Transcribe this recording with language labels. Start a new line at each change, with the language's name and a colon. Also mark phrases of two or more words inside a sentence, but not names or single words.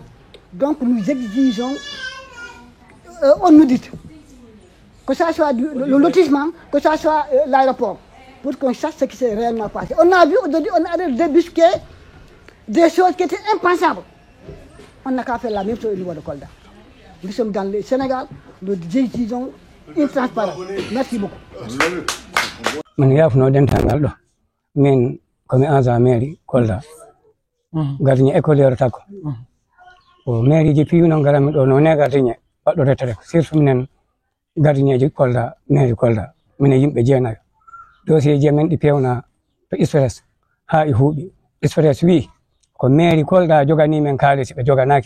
French: Donc nous exigeons, on nous dit, que ce soit le lotissement, que ce soit l'aéroport, pour qu'on sache ce qui s'est réellement passé. On a vu aujourd'hui, on a débusqué des choses qui étaient impensables. On n'a qu'à faire la même chose au niveau de Kolda. Nous sommes dans le Sénégal, nous exigeons une transparence. Merci beaucoup.
Fula: min yafno dental ɗo min komi
French: agent mairie
Fula: Kolda
French: gardien écoliére
Fula: takko o mairie ji piwno garami ɗo no ne gardien baɗɗo retere surtout minen gardien ji Kolda mairie Kolda minen yimɓe jeenayo dossier ji men ɗi pewna to express ha e huuɓi express wi ko mairie Kolda jogani men kaalisi ɓe joganaki